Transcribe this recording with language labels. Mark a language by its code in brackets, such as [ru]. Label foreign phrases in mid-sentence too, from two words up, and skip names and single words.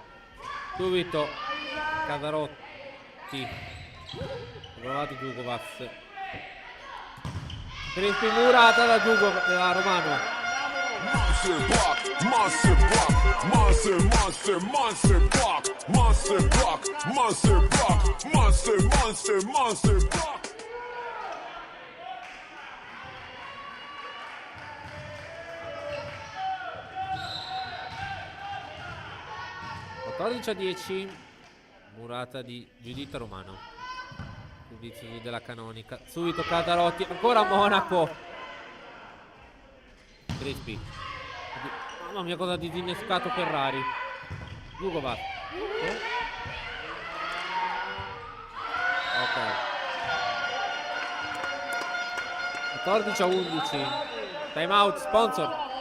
[it] Subito Cadarotti. Provato Dugovas. Crespi Murata da Romano. [en] Monster block, monster block, monster, monster, monster block, monster block, monster block, monster, monster, monster block. [it] A 10. Murata di Giuditta Romano. Servizio Della Canonica. Subito Cadarotti. Ancora Monaco. Crespi. Mamma mia, cosa ha disinnescato Ferrari. Dugovas. Ok. 14-11. [en] Time out, [it] sponsor.